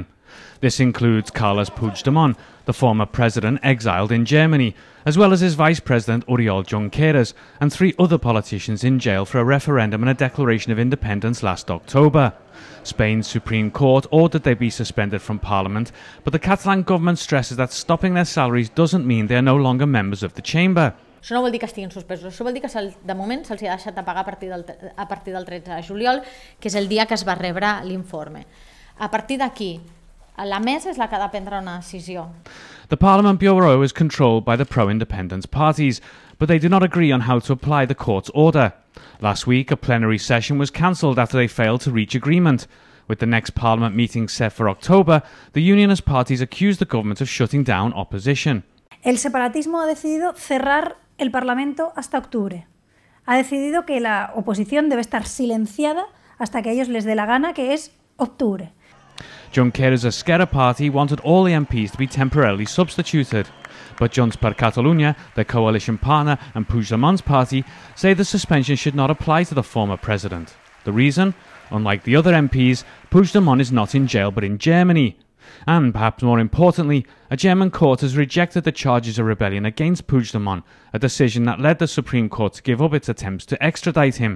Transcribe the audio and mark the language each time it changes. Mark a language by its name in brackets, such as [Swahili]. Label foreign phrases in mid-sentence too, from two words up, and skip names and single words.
[English] This includes Carles Puigdemont, the former president exiled in Germany, as well as his vice president Oriol Junqueras and 3 other politicians in jail for a referendum and a declaration of independence last October. Spain's Supreme Court ordered they be suspended from Parliament, but the Catalan government stresses that stopping their salaries doesn't mean they are no longer members of the chamber. [Catalan] Això no vol dir que estiguin suspesos, això vol dir que de moment se'ls ha deixat de pagar a partir del 13 de juliol, que és el dia que es va rebre l'informe. A partir d'aquí, la mesa és la que ha de prendre una decisió. [English] The Parliament Bureau is controlled by the pro-independence parties, but they do not agree on how to apply the court's order. Last week, a plenary session was cancelled after they failed to reach agreement. With the next Parliament meeting set for October, the unionist parties accused the government of shutting down opposition. [Spanish] El separatismo ha decidido cerrar el Parlamento hasta octubre. Ha decidido que la oposición debe estar silenciada hasta que a ellos les dé la gana, que es octubre. [English] Junqueras' Esquerra party wanted all the MPs to be temporarily substituted, but Junts per Catalunya, their coalition partner, and Puigdemont's party say the suspension should not apply to the former president. The reason? Unlike the other MPs, Puigdemont is not in jail but in Germany. And, perhaps more importantly, a German court has rejected the charges of rebellion against Puigdemont, a decision that led the Supreme Court to give up its attempts to extradite him.